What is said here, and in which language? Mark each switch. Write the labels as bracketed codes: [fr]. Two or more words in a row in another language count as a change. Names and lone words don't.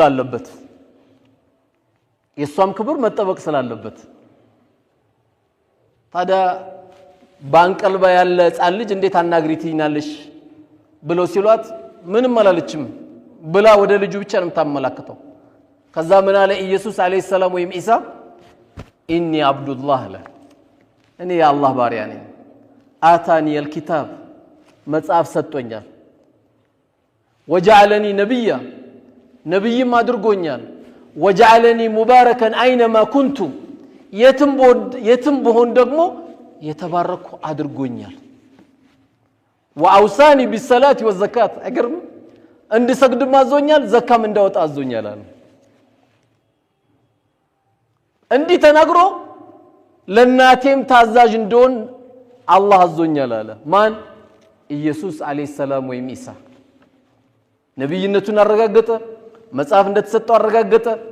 [am] ስላለበት ታዲያ ባንቀልባ ያለ ህፃን ልጅ እንዴት አናግሪትኛለሽ ብለው ሲሏት ምንም አላለችም ብላ ወደ ልጁ ብቻ ነው የምታመላክተው ከዛ ምን አለ ኢየሱስ [ar] عليه السلام [am] ወይም ኢሳ [ar] إني عبد الله [am] ለ እኔ የአላህ ባሪያ ነኝ አታኒ [ar] الكتاب [am] መጽሐፍ ሰጥቶኛል [ar] وجعلني نبيا [am] نبيም አድርጎኛል [ar] وجعلني مباركا اينما كنت [am] የትም ብሆን ደግሞ የተባረኩ አድርጎኛል [ar] واوصاني بالصلاه والزكاه [am] አገርም እንድሰግድም አዞኛል ዘካም እንዳወጣ አዞኛል አለ እንዲህ ተናግሮ ለናቴም ታዛዥ እንደሆን አላህ አዞኛል አለ ማን ኢየሱስ [ar] عليه السلام [am] ወይም ኢሳ ነብይነቱን አረጋገጠ መጽሐፍ እንደተሰጠው አረጋገጠ